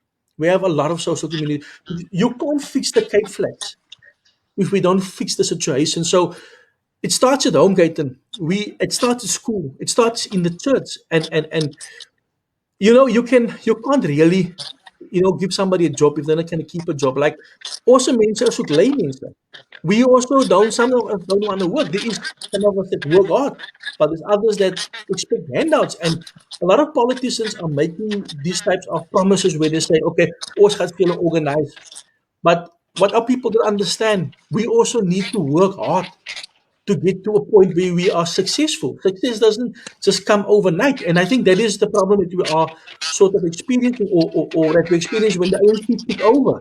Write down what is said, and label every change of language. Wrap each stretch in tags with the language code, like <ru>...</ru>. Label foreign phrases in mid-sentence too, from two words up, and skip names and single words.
<en>We have a lot of social community. You can't fix the Cape Flats if we don't fix the situation. So it starts at home, Gayton. It starts at school. It starts in the church, and you know you can't really give somebody a job if they're not going to keep a job. Like also</en> <af>mense is ook lei mense.</af> <en>We also don't. Some of us don't want to work. There is some of us that work hard, but there's others that expect handouts. And a lot of politicians are making these types of promises where they say,</en> <af>"Okay, ons gaan vir julle organize."</af> <en>But what our people don't understand, we also need to work hard to get to a point where we are successful. Success doesn't just come overnight. And I think that is the problem that we are sort of experiencing or that we experienced when the ANC took over.</en>